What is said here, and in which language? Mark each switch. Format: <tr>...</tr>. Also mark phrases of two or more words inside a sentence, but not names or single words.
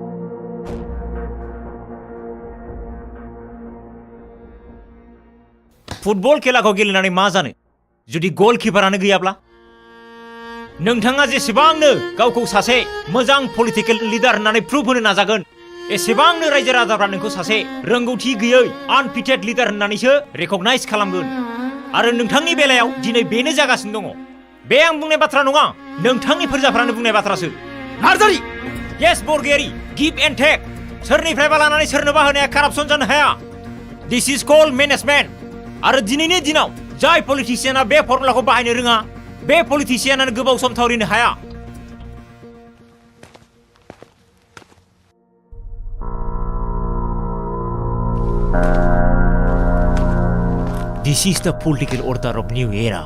<brx>फुटबल खेलाखौ गेलेनानै मा जानो जुदि गलकिपारानो गैयाब्ला नोंथाङा जेसेबांनो गावखौ सासे मोजां</brx> <en>political leader</en> <brx>होननानै प्रुभ होनो नाजागोन एसेबांनो रायजो राजाफ्रा नोंखौ सासे रोंगौथि गैयै</brx> <en>unfitted leader</en> <brx>होननानैसो रेकगनाइज खालामगोन आरो नोंथांनि बेलायाव दिनै बेनो जागासिनो दङ बे आं बुंनाय बाथ्रा नङा नोंथांनि फोरजाफ्रानो बुंनाय बाथ्रासो नार्जारि येस बरगयारि</brx> <en>give and take</en> <brx>सोरनिफ्रायबा लानानै सोरनोबा होनाया कारापसन जानो हाया</brx> <en>this is called management</en> <brx>आरो दिनैनि दिनाव जाय पलिटिशियाना बे फर्मुलाखौ बाहायनो रोङा बे पलिटिशियानानो गोबाव सम थावरिनो हाया</brx> <en>This is the political order of new era.</en>